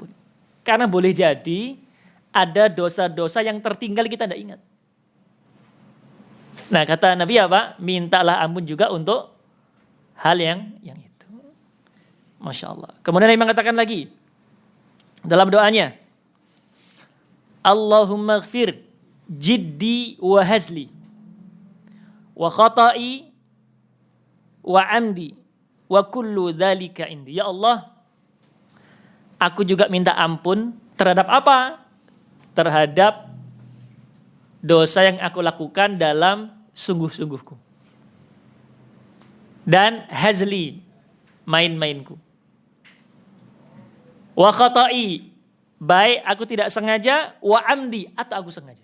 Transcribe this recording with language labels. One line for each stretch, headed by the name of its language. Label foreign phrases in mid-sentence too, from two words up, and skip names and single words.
Indonesian: Karena boleh jadi ada dosa-dosa yang tertinggal kita tidak ingat. Nah, kata Nabi apa? Mintalah ampun juga untuk hal yang itu.
Arabic: ما شاء الله.
Indonesian: Kemudian Nabi mengatakan lagi dalam doanya,
Arabic: اللهم اغفر جدي وهزلي وخطئي وعمدي وكل ذلك عندي.
Indonesian: Ya Allah, aku juga minta ampun terhadap apa? Terhadap dosa yang aku lakukan dalam sungguh-sungguhku. Dan hazli, main-mainku.
Arabic: وخطئي,
Indonesian: baik aku tidak sengaja,
Arabic: وعمدي,
Indonesian: atau aku sengaja.